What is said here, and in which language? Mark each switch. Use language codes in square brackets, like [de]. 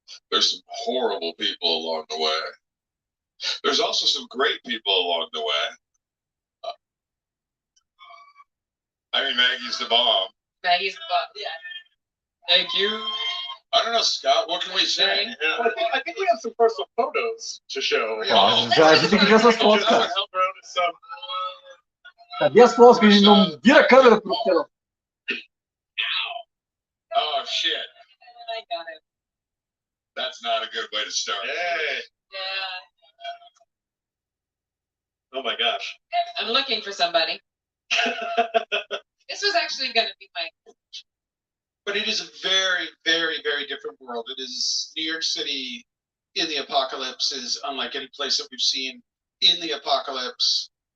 [en] There's some horrible people along the way. There's also some great people along the way. I mean, Maggie's the bomb. Maggie's the bomb. Yeah. Thank you. I don't know, Scott. What can we say? Yeah. Well, I think we have some personal photos to show. [pt] Ó, a gente tem que ver essas fotos, cara. [en] Some... [pt] Cadê as fotos que a gente não vira a câmera pro telão? [en] Oh, shit. I got it. That's not a good way to start. Hey. Yeah. Oh my gosh. I'm looking for somebody. This was actually going to be my... But it is a very, very, very different world. It is New York City in the apocalypse is unlike any place that we've seen in the apocalypse.